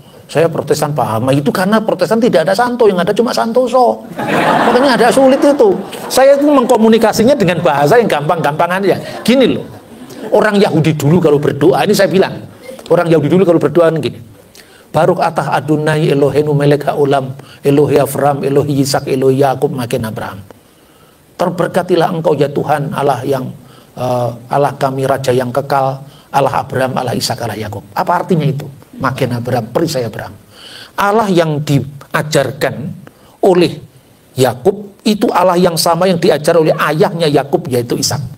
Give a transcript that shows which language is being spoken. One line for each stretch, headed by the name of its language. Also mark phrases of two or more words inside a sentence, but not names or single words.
Indonesian: Saya Protestan Pak. Itu karena Protestan tidak ada santo, yang ada cuma santoso. Makanya ada sulit itu. Saya itu mengkomunikasinya dengan bahasa yang gampang-gampang aja. Gini loh. Orang Yahudi dulu kalau berdoa, ini saya bilang. Orang Yahudi dulu kalau berdoa gini.
Hebrew: ברוך אתה אדוני אלוהינו מלך העולם, אלוהי אברהם, אלוהי יצחק, אלוהי יעקב, מגן אברהם.
Indonesian: Terberkatilah engkau ya Tuhan, Allah yang Allah kami Raja yang kekal, Allah Abraham, Allah Ishak, Allah Yakub. Apa artinya itu? Makin Abraham, perisai Abraham. Allah yang diajarkan oleh Yakub itu Allah yang sama yang diajar oleh ayahnya Yakub yaitu Ishak.